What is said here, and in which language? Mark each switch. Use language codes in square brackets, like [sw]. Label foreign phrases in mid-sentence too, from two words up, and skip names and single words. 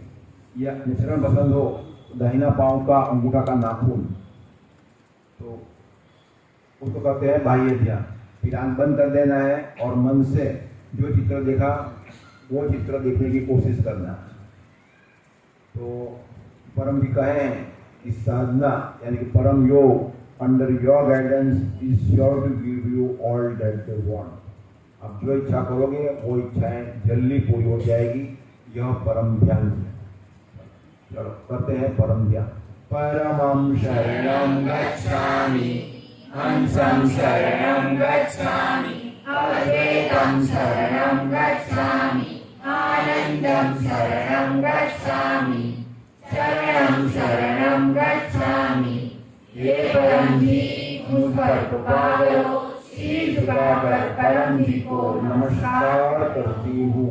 [hi] या चरण पसंद हो तो दाहिना पांव का अंगूठा का नाखून, तो उसको कहते हैं बाह्य ध्यान। फिर आंख बंद कर देना है और मन से जो चित्र देखा वो चित्र देखने की कोशिश करना। तो परम जी कहे हैं कि साधना यानी कि परम योग [en] under your guidance is sure to give you all that you want. [hi] आप जो इच्छा करोगे वो इच्छाएं जल्दी पूरी हो जाएगी। यह परम ध्यान है। चलो करते हैं परम ध्यान। [sa] परमं शरणं गच्छामि, हंसं शरणं गच्छामि, अद्वैतं शरणं गच्छामि, आनंदं शरणं गच्छामि, शरणं शरणं गच्छामि। [hi] हे परम जी मुझ पर कृपा करो, सिर झुकाकर परम जी को नमस्कार करती हूँ।